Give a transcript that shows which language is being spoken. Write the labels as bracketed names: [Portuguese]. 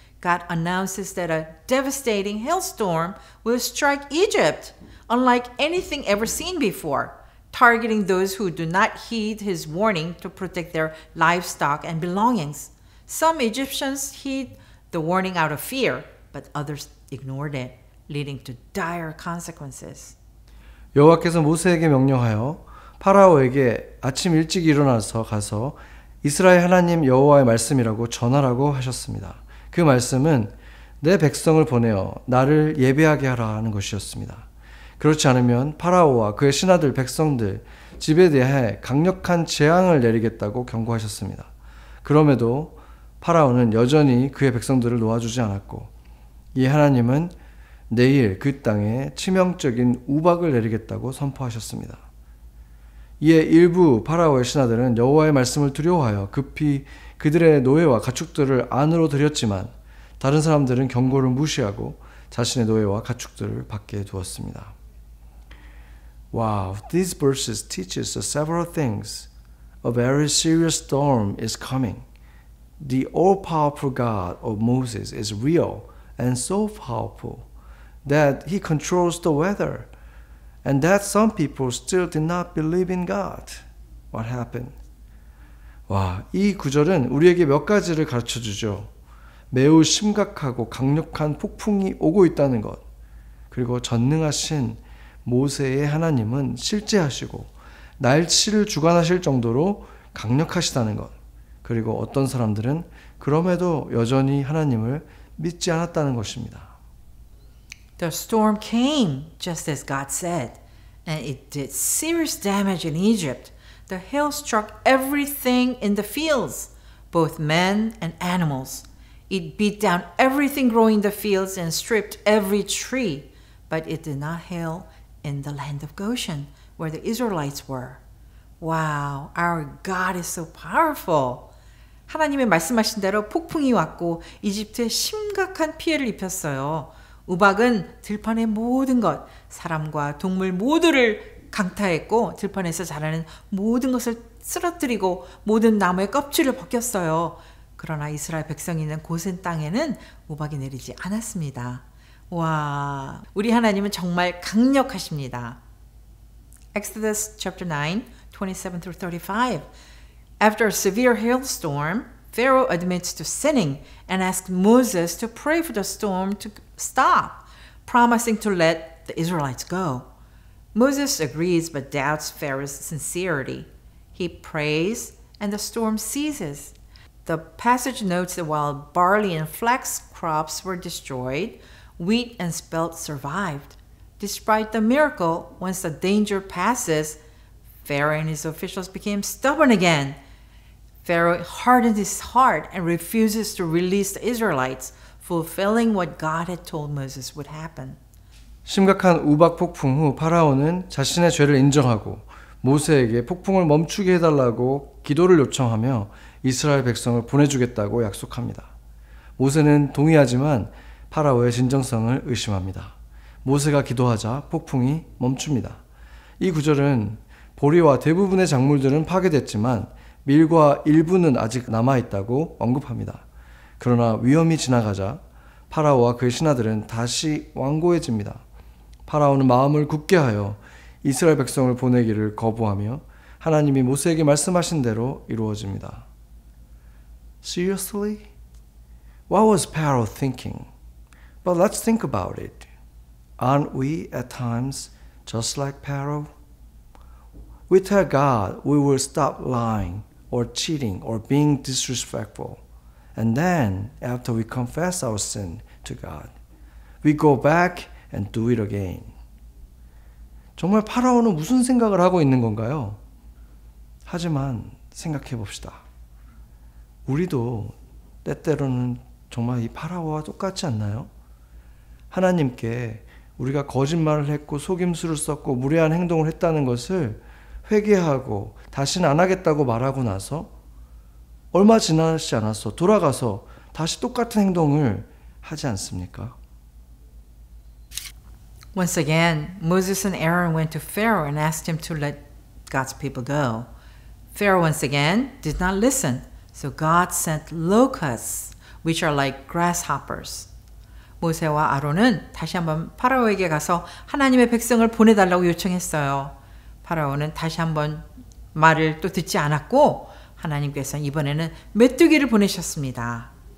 [English] God announces that a devastating hailstorm will strike Egypt, unlike anything ever seen before, targeting those who do not heed his warning to protect their livestock and belongings. Some Egyptians heed the warning out of fear, but others ignored it, leading to dire consequences. [Korean] 여호와께서 모세에게 명령하여 파라오에게 아침 일찍 일어나서 가서 이스라엘 하나님 여호와의 말씀이라고 전하라고 하셨습니다. 그 말씀은 내 백성을 보내어 나를 예배하게 하라 하는 것이었습니다. 그렇지 않으면 파라오와 그의 신하들 백성들 집에 대해 강력한 재앙을 내리겠다고 경고하셨습니다. 그럼에도 파라오는 여전히 그의 백성들을 놓아주지 않았고 이 하나님은 내일 그 땅에 치명적인 우박을 내리겠다고 선포하셨습니다. 이에 일부 파라오의 신하들은 여호와의 말씀을 두려워하여 급히 그들의 노예와 가축들을 안으로 들였지만 다른 사람들은 경고를 무시하고 자신의 노예와 가축들을 밖에 두었습니다. [English] Wow, these verses teach us several things. A very serious storm is coming. The all-powerful God of Moses is real and so powerful that he controls the weather, and that some people still did not believe in God. What happened? [Korean] 와, 이 구절은 우리에게 몇 가지를 가르쳐 주죠. 매우 심각하고 강력한 폭풍이 오고 있다는 것, 그리고 전능하신 모세의 하나님은 실제하시고 날씨를 주관하실 정도로 강력하시다는 것, 그리고 어떤 사람들은 그럼에도 여전히 하나님을 믿지 않았다는 것입니다. [English] The storm came just as God said, and it did serious damage in Egypt. The hail struck everything in the fields, both men and animals. It beat down everything growing in the fields and stripped every tree, but it did not hail in the land of Goshen, where the Israelites were. Wow, our God is so powerful. [Korean] 하나님의 말씀하신 대로 폭풍이 왔고 이집트에 심각한 피해를 입혔어요. 우박은 들판의 모든 것, 사람과 동물 모두를 강타했고 들판에서 자라는 모든 것을 쓰러뜨리고 모든 나무의 껍질을 벗겼어요. 그러나 이스라엘 백성이 있는 고센 땅에는 우박이 내리지 않았습니다. 와, 우리 하나님은 정말 강력하십니다. [English] Exodus chapter 9, 27 through 35. After a severe hailstorm, Pharaoh admits to sinning and asks Moses to pray for the storm to stop, promising to let the Israelites go. Moses agrees but doubts Pharaoh's sincerity. He prays and the storm ceases. The passage notes that while barley and flax crops were destroyed, wheat and spelt survived. Despite the miracle, once the danger passes, Pharaoh and his officials became stubborn again. Pharaoh hardened his heart and refuses to release the Israelites, fulfilling what God had told Moses would happen. [Korean] 심각한 우박 폭풍 후 파라오는 자신의 죄를 인정하고 모세에게 폭풍을 멈추게 해달라고 기도를 요청하며 이스라엘 백성을 보내주겠다고 약속합니다. 모세는 동의하지만 파라오의 진정성을 의심합니다. 모세가 기도하자 폭풍이 멈춥니다. 이 구절은 보리와 대부분의 작물들은 파괴됐지만 밀과 일부는 아직 남아있다고 언급합니다. 그러나 위험이 지나가자 파라오와 그의 신하들은 다시 완고해집니다. 파라오는 마음을 굳게 하여 이스라엘 백성을 보내기를 거부하며 하나님이 모세에게 말씀하신 대로 이루어집니다. [English] Seriously? What was Pharaoh thinking? But let's think about it. Aren't we at times just like Pharaoh? We tell God we will stop lying or cheating or being disrespectful. And then, after we confess our sin to God, we go back and do it again. [Korean] 정말 파라오는 무슨 생각을 하고 있는 건가요? 하지만 생각해 봅시다. 우리도 때때로는 정말 이 파라오와 똑같지 않나요? 하나님께 우리가 거짓말을 했고 속임수를 썼고 무례한 행동을 했다는 것을 회개하고 다시는 안 하겠다고 말하고 나서 얼마 지나지 않았어 돌아가서 다시 똑같은 행동을 하지 않습니까? [English] Once again, Moses and Aaron went to Pharaoh and asked him to let God's people go. Pharaoh once again did not listen, so God sent locusts, which are like grasshoppers. [Korean] 모세와 아론은 다시 한번 파라오에게 가서 하나님의 백성을 보내달라고 요청했어요. 파라오는 다시 한번 말을 또 듣지 않았고 하나님께서 이번에는 메뚜기를 보내셨습니다.